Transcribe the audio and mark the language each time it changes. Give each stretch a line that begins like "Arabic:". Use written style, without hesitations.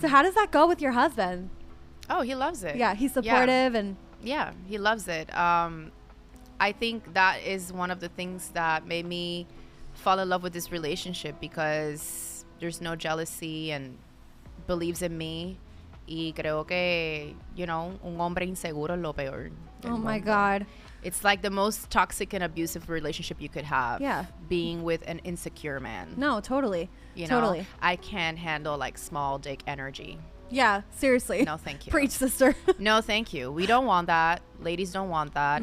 English: So how does that go with your husband? Oh, he loves it. Yeah, he's supportive and. Yeah, he loves it. I think that is one of the things that made me fall in love with this relationship, because there's no jealousy and believes in me.
Spanish: Y creo que, you know, un hombre inseguro es lo peor.
English: Oh my God. It's like the most toxic and abusive relationship you could have. Yeah. Being with an insecure man. No, totally. You totally. know, I can't handle like small dick energy. Yeah, seriously. No, thank you. Preach, sister. No, thank you. We don't want that. Ladies don't want that.